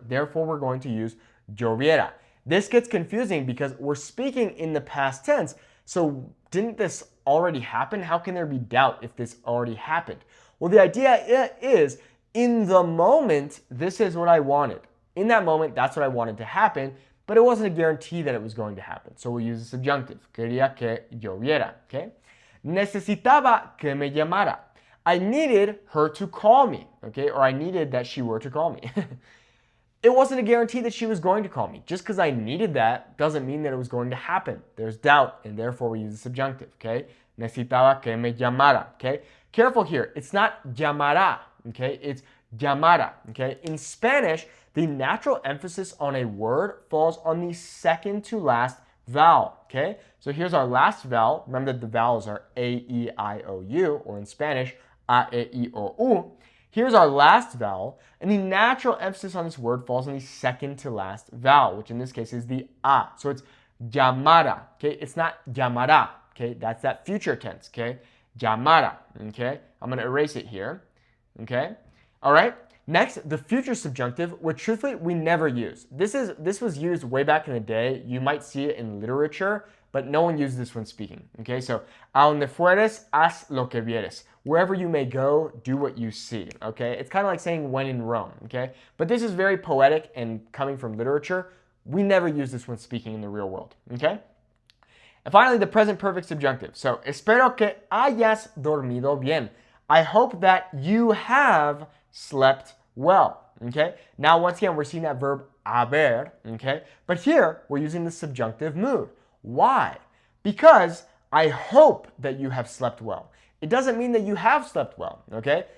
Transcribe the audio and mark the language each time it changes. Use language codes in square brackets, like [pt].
[en] Therefore, we're going to use lloviera. This gets confusing because we're speaking in the past tense. So didn't this already happen? How can there be doubt if this already happened? Well, the idea is in the moment, this is what I wanted. In that moment, that's what I wanted to happen, but it wasn't a guarantee that it was going to happen. So we'll use the subjunctive. [es] Quería que lloviera, okay? Necesitaba que me llamara. [en] I needed her to call me, okay? Or I needed that she were to call me. It wasn't a guarantee that she was going to call me. Just because I needed that doesn't mean that it was going to happen. There's doubt, and therefore we use the subjunctive, okay? [es] Necesitaba que me llamara, okay? [en] Careful here. It's not llamará, okay? It's llamara, okay? In Spanish, the natural emphasis on a word falls on the second to last vowel, okay? So here's our last vowel. Remember that the vowels are A, E, I, O, U, or in Spanish, A, E, I, O, U. Here's our last vowel, and the natural emphasis on this word falls on the second to last vowel, which in this case is the A. So it's llamara, okay? It's not llamará, okay? That's that future tense, okay? Llamara, okay? I'm going to erase it here, okay? All right? Next, the future subjunctive, which truthfully we never use. This was used way back in the day. You might see it in literature, but no one uses this when speaking. Okay, so [es] a donde fueres, haz lo que vieres. [en] Wherever you may go, do what you see. Okay, it's kind of like saying when in Rome. Okay, but this is very poetic and coming from literature. We never use this when speaking in the real world. Okay. And finally, the present perfect subjunctive. [es] So, espero que hayas dormido bien. [en] I hope that you have slept well, okay? Now, once again, we're seeing that verb haber, okay? But here, we're using the subjunctive mood. Why? Because I hope that you have slept well. It doesn't mean that you have slept well, okay?